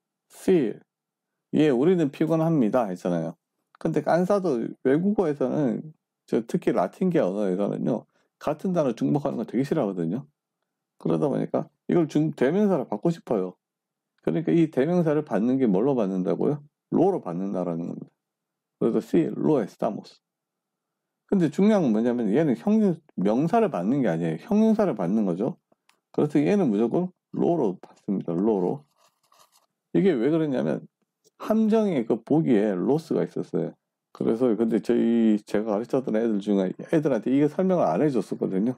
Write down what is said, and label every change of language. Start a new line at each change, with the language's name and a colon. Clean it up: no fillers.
Korean: Sí. 예, 우리는 피곤합니다. 했잖아요. 근데 깐사도 외국어에서는 특히 라틴계 언어에서는요, 같은 단어 중복하는 거 되게 싫어하거든요. 그러다 보니까 이걸 대명사로 받고 싶어요. 그러니까 이 대명사를 받는 게 뭘로 받는다고요? 로로 받는다라는 겁니다.
Spanish: 그래서 sí, lo estamos.
Korean: 근데 중요한 건 뭐냐면 얘는 명사를 받는 게 아니에요. 형용사를 받는 거죠. 그래서 얘는 무조건 로로 받습니다. 로로. 이게 왜 그러냐면 함정의 그 보기에 로스가 있었어요. 그래서 근데 제가 가르쳤던 애들 중에 애들한테 이게 설명을 안 해줬었거든요.